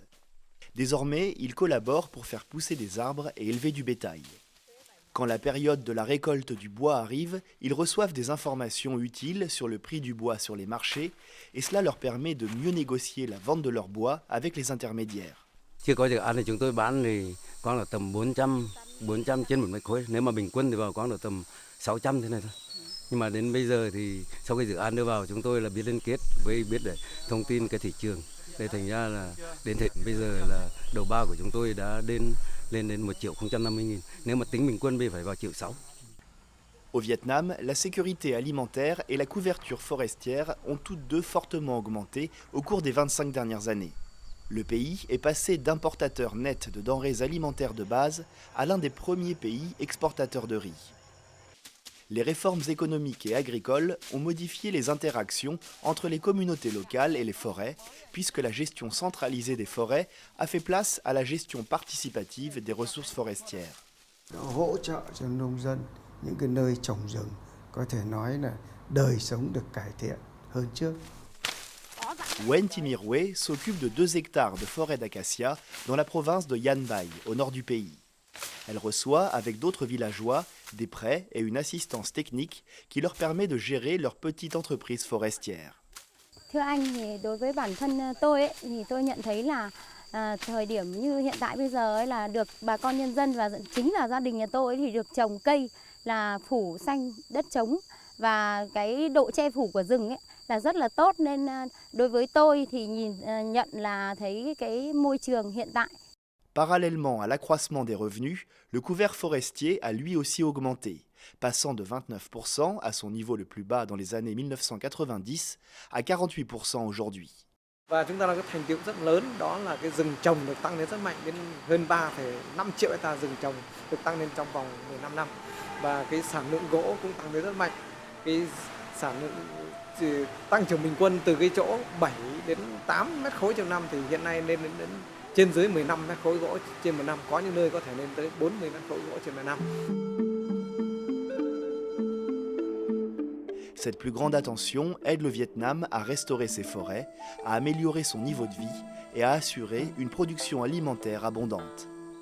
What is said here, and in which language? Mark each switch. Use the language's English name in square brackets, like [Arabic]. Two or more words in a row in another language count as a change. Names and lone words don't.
[French] Désormais, ils collaborent pour faire pousser des arbres et élever du bétail. Quand la période de la récolte du bois arrive, ils reçoivent des informations utiles sur le prix du bois sur les marchés et cela leur permet de mieux négocier la vente de leur bois avec les intermédiaires. [Vietnamese] Chưa có dự án thì chúng tôi bán thì có là tầm 400 trên một mét khối. Nếu mà bình quân thì vào có là tầm 600 thế này thôi. Nhưng mà đến bây giờ thì sau khi dự án đưa vào chúng tôi là biết liên kết với biết để thông tin cái thị trường. Để thành ra là đến bây giờ là đầu ba của chúng tôi đã lên đến 1.050.000. Nếu mà tính bình quân thì phải vào 1.600.000. [French] Au Vietnam, la sécurité alimentaire et la couverture forestière ont toutes deux fortement augmenté au cours des 25 dernières années. Le pays est passé d'importateur net de denrées alimentaires de base à l'un des premiers pays exportateurs de riz. Les réformes économiques et agricoles ont modifié les interactions entre les communautés locales et les forêts, puisque la gestion centralisée des forêts a fait place à la gestion participative des ressources forestières. [Vietnamese] Hỗ trợ cho nông dân những cái nơi trồng rừng có thể nói là đời sống được cải thiện hơn trước. [French] Wen Timirwe s'occupe de 2 hectares de forêt d'acacia dans la province de Yan Bai, au nord du pays. Elle reçoit, avec d'autres villageois, des prêts et une assistance technique qui leur permet de gérer leur petite entreprise forestière. [Vietnamese] Thưa anh, thì đối với bản thân tôi thì tôi nhận thấy là thời điểm như hiện tại bây giờ là được bà con nhân dân và chính là gia đình nhà tôi thì được trồng cây là phủ xanh đất trống và cái độ che phủ của rừng là rất là tốt, nên đối với tôi thì nhận là thấy cái môi trường hiện tại. [French] Parallèlement à l'accroissement des revenus, le couvert forestier a lui aussi augmenté, passant de 29% à son niveau le plus bas dans les années 1990 à 48% aujourd'hui. [Vietnamese] Và chúng ta đã có thành tựu rất lớn, đó là cái rừng trồng được tăng lên rất mạnh, đến hơn 3,5 triệu hectare rừng trồng được tăng lên trong vòng 15 năm. Và cái sản lượng gỗ cũng tăng lên rất mạnh. Cái sản lượng tăng trưởng bình quân từ cái chỗ 7 đến 8 mét khối trên năm thì hiện nay lên đến trên dưới 15 mét khối gỗ trên một năm, có những nơi có thể lên tới 40 mét khối gỗ trên một năm. [French] Cette plus grande attention aide le Vietnam à restaurer ses forêts, à améliorer son niveau de vie et à assurer une production alimentaire abondante.